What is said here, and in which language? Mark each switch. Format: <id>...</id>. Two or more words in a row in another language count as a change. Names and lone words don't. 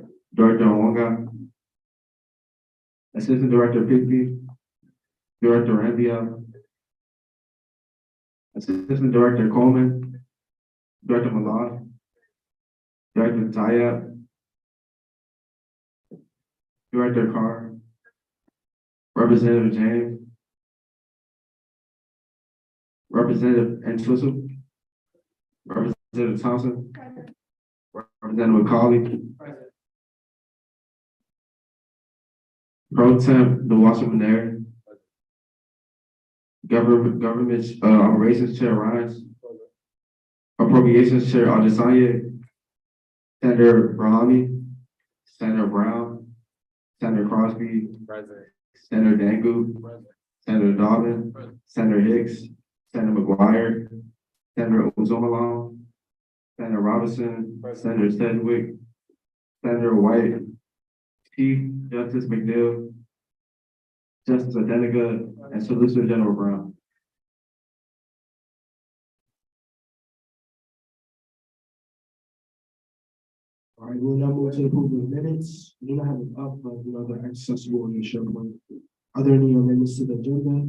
<en>Director Onwanga, Assistant Director Pigbee, Director Rambia, Assistant Director Coleman, Director Milan, Director Tayab, Director Carr, Representative James, Representative Entwistle, Representative Thompson, Representative McCauley, Present. Pro Temp, the Washington Air, Government Operations Chair Rhines, Appropriations Chair Adesanya, Senator Brahami, Senator Brown, Senator Crosby, Present. Senator Dangu, Present. Senator Dobbin, Senator Hicks, Senator McGuire, Senator Ozomalon, Senator Robinson, Senator Sedgwick, Senator White, Chief Justice McNeil, Justice Adenika, and Solicitor General Brown. All right, we'll now move to the approval of minutes. We do not have it up, but they're accessible on your SharePoint. Are there any amendments to the agenda?</en>